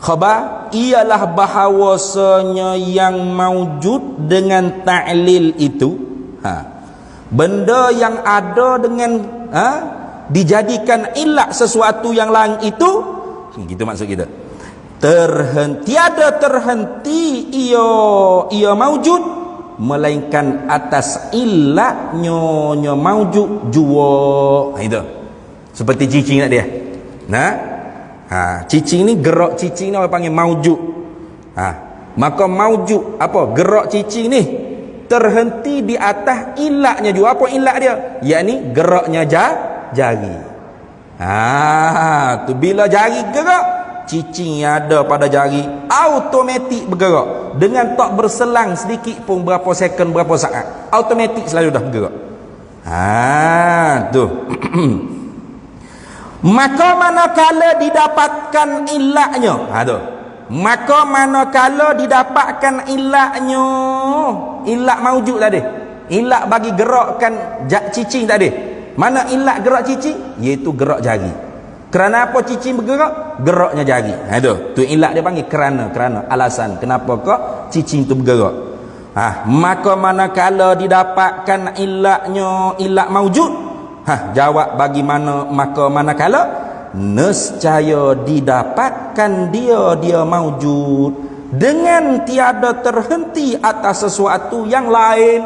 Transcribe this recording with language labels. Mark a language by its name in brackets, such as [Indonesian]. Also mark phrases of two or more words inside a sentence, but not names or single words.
[Malay] Khabar ialah bahawasanya yang maujud dengan ta'lil itu, benda yang ada dengan dijadikan ilat sesuatu yang lain itu, gitu maksud kita. Tiada terhenti ia maujud melainkan atas ilatnya maujud jua. Itu seperti cicing tadi ya. Cicing ni, gerak cicing ni orang panggil maujud. Maka maujud apa? Gerak cicing ni terhenti di atas ilatnya juga. Apa ilat dia? Yakni geraknya jari. Tu bila jari gerak, cicing yang ada pada jari automatik bergerak dengan tak berselang sedikit pun berapa second, berapa saat, automatik selalu dah bergerak. Tu maka manakala didapatkan ilatnya, maka manakala didapatkan ilatnya, ilat maujud tadi, ilat bagi gerakkan cicing tadi. Mana ilat gerak cicing? Iaitu gerak jari. Kerana apa cicing bergerak? Geraknya jari. Tu ilat dia panggil kerana alasan kenapa kok cicing tu bergerak. Maka manakala didapatkan ilatnya, ilat maujud, jawab bagi mana, maka manakala nescaya didapatkan dia maujud dengan tiada terhenti atas sesuatu yang lain.